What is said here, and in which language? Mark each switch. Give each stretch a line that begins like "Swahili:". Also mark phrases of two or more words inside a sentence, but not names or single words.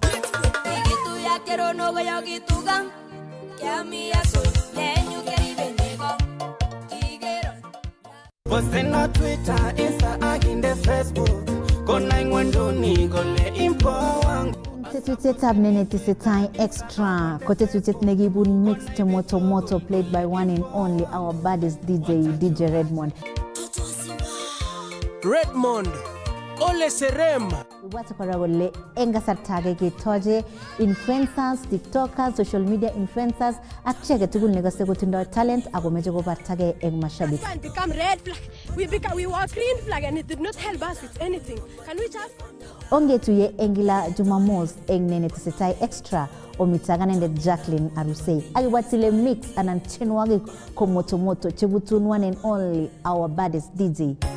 Kalenjin: Postena Twitter, Insta, aginde Facebook. Kona ingwanduni gole impo. Tetutietab netesetai extra ko tetutiet nekibun mixed moto
English: played by one and only our baddest DJ
Kalenjin: Redmond. Ole Serem. Ibwate kora kole eng kasarta age ketoche influencers, tiktokers,
English: social media influencers
Kalenjin: ak chi age tugul nekose kotindoi talent ako meche kobartagei eng mashabik.
English: It become red flag. We were green flag and it did not help us with anything. Can we just
Kalenjin: Ongetuye eng kila Jumamos eng netesetai extra. Omite ak anendet Jacqueline Arusei. Akiwatile mix anan tienwogik ko moto chebutun
English: one and only our baddest DJ.